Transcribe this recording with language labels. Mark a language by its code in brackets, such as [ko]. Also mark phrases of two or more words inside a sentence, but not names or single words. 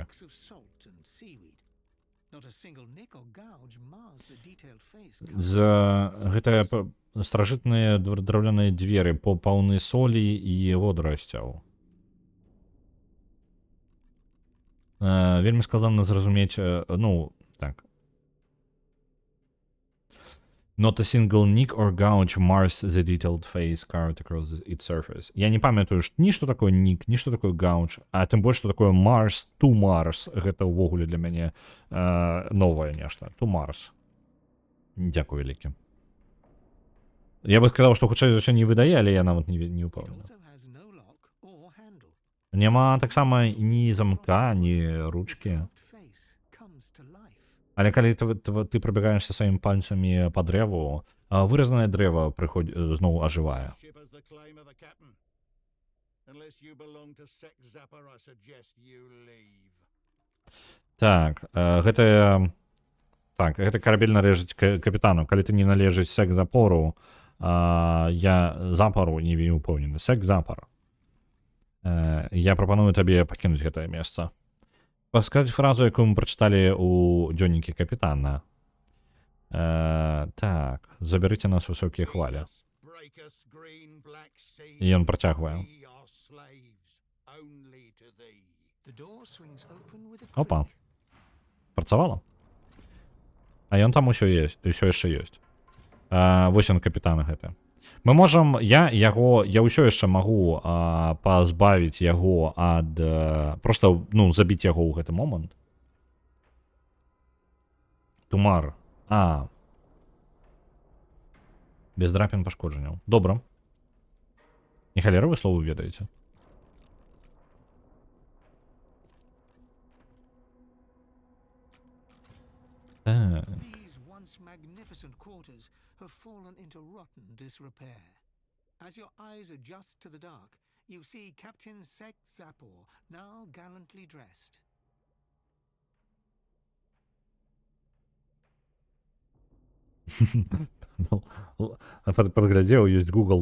[en] Of salt and seaweed. Not a single nick or gouge mars the detailed face. [be] Гэта старажытныя драўляныя дзверы паўны солі і водарасцяў. Вельмі складана зразумець, ну, так. [en] Not a single nick or gouge mars the detailed face carved across its surface. [be] Я не памятаю ні што такое нік, ні што такое gouge, а тым больш што такое [en] Mars to Mars. [be] Гэта ўвогуле для мяне новае нешта. [en] To Mars. [be] Дзякуй вялікі. Я бы сказаў, што хутчэй за ўсё не выдае, але я нават не [en] It [be] ўпэўнены. [en] also has no lock or handle. [be] Няма таксама ні замка, ні ручкі. [en] Carved face comes to life. [be] Але калі ты прабегаешся сваімі пальцамі па дрэву, выразнае дрэва зноў ажывае. [en] Ship has the claim of the captain. Unless you belong to Sec Zapper, I suggest you leave. [be] Так, гэта карабель належыць капітану. Калі ты не належыць Сек Запору, я Запару не вельмі ўпэўнены. Сек Запар. Я прапаную табе пакінуць гэтае месца. Сказаць фразу, якую мы прачыталі ў дзённікі капітана. Так, забярыце нас высокія хвалі. [en] Break us, green, black sea. [be] І ён працягвае. [en] We are slaves only to thee. The door swings open with a Опа. creak. [be] Працавала? А ён там усё яшчэ ёсць. Вось ён капітан гэты. Мы можам, я ўсё яшчэ магу пазбавіць яго ад, просто, ну, забіць яго ў гэты момант. Тумар. Без драпін пашкоджанняў. Добра. Не халера вы словы ведаеце? Так. [en] These once magnificent quarters have fallen into rotten disrepair. As your eyes adjust to the dark, you see Captain Sek Zapor, now gallantly dressed. [be] Подглядзеў, ёсць Google.